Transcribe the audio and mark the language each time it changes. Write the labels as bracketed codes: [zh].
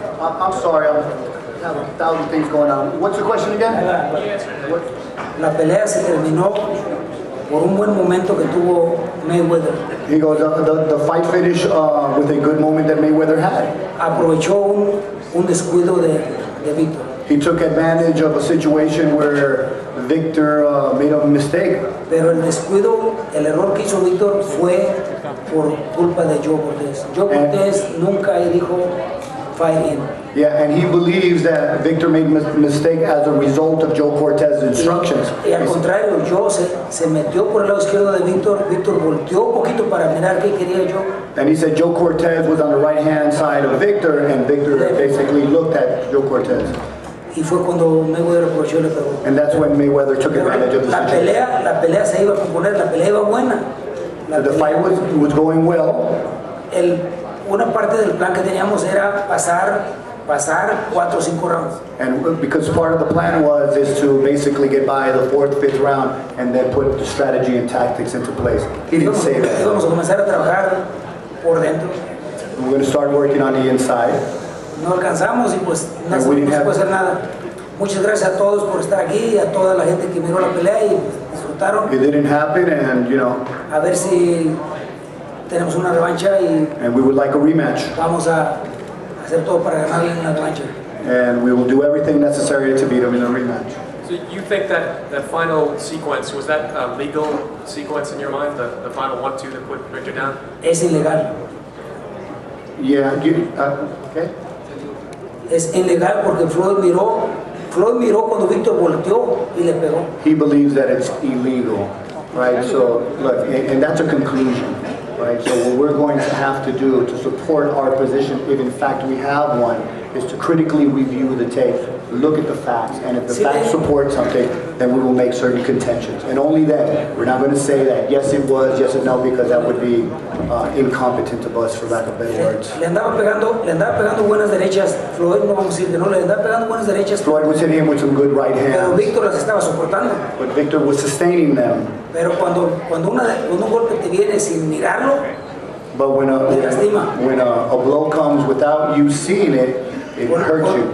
[en] I'm sorry, I have 1,000 things going on. What's the question again? [es] La pelea se terminó por un buen momento que tuvo Mayweather. [en] He goes, the fight finished with a good moment that Mayweather had. [es] Aprovechó un descuido de Víctor. [en] He took advantage of a situation where Victor made a mistake. [es] Pero el descuido, el error que hizo Víctor fue por culpa de Joe Cortez. Joe Cortez nunca dijo [en] fight in. Yeah, and he believes that Victor made a mistake as a result of Joe Cortez's instructions. [es] Y al contrario, Joe se metió por el lado izquierdo de Víctor. Víctor volteó un poquito para mirar qué quería Joe. [en] And he said Joe Cortez was on the right-hand side of Victor, and Victor basically looked at Joe Cortez. [es] Y fue cuando Mayweather aprovechó y le pegó. [en] And that's when Mayweather took advantage of the situation. [es] La pelea se iba a componer, la pelea iba buena. [en] The fight was going well. [es] Una parte del plan que teníamos era pasar 4 o 5 rounds. [en] And because part of the plan is to basically get by the 4th, 5th round and then put the strategy and tactics into place. He didn't say that. [es] Íbamos a comenzar a trabajar por dentro. [en] We're going to start working on the inside. [es] No alcanzamos y pues no se puede hacer nada. Muchas gracias a todos por estar aquí, a toda la gente que miró la pelea y disfrutaron. [en] It didn't happen, and [es] a ver si tenemos una revancha y [en] and we would like a rematch. [es] Vamos a hacer todo para ganarle una revancha. [en] And we will do everything necessary to beat him in a rematch. So you think that final sequence, was that a legal sequence in your mind, the final 1-2 that put Victor down? [es] Es ilegal. [en] Yeah, okay. [es] Es ilegal porque Floyd miró cuando Víctor volteó y le pegó. [en] He believes that it's illegal right? So look, and that's a conclusion, right? So what we're going to have to do to support our position, if in fact we have one, is to critically review the tape, look at the facts, and if the facts support something, then we will make certain contentions. And only then, we're not going to say that yes it was, yes or no, because that would be incompetent of us, for lack of better words. [es] Le andaba pegando buenas derechas, Floyd, no vamos a decir que no, le andaba pegando buenas derechas. [en] Floyd was hitting him with some good right hands. [es] Pero Víctor las estaba soportando. [en] But Victor was sustaining them. [es] Pero cuando un golpe te viene sin mirarlo, [en] but when a blow comes without you seeing it, it hurts you.